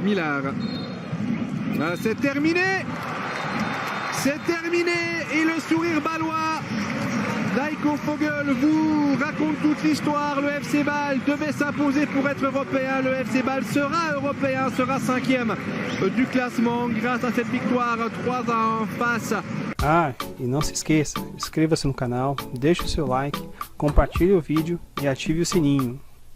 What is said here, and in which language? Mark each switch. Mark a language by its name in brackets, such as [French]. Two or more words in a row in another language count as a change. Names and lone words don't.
[French] Millard. C'est terminé. C'est terminé. Et le sourire balois d'Heiko Vogel vous raconte toute l'histoire. Le FC Bâle devait s'imposer pour être européen. Le FC Bâle sera européen, sera 5e du classement grâce à cette victoire 3-1 face. [Portuguese] Ah, e não se esqueça, inscreva-se no canal, deixe o seu like, compartilhe o vídeo e ative o sininho.